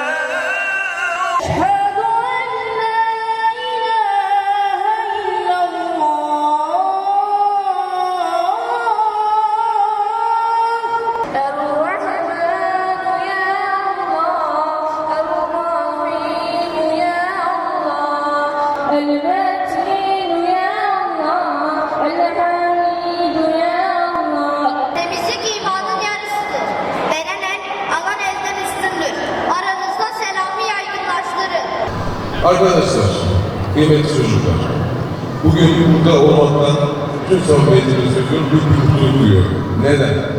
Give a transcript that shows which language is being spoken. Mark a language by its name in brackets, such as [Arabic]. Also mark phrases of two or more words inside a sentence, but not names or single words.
[Arabic] أشهد أن لا إله إلا الله الرحمن يا الله الرحيم يا الله المتين يا الله الحميد يا الله. [Turkish] Temizlik imanın yarısıdır. Veren el alan elden üstündür. Aranızda selamı yaygınlaştırın. Arkadaşlar, kıymetli çocuklar, bugün burada olmaktan tüm samimiyetinizi söylüyorum, büyük bir mutluluk duyuyorum. Neden?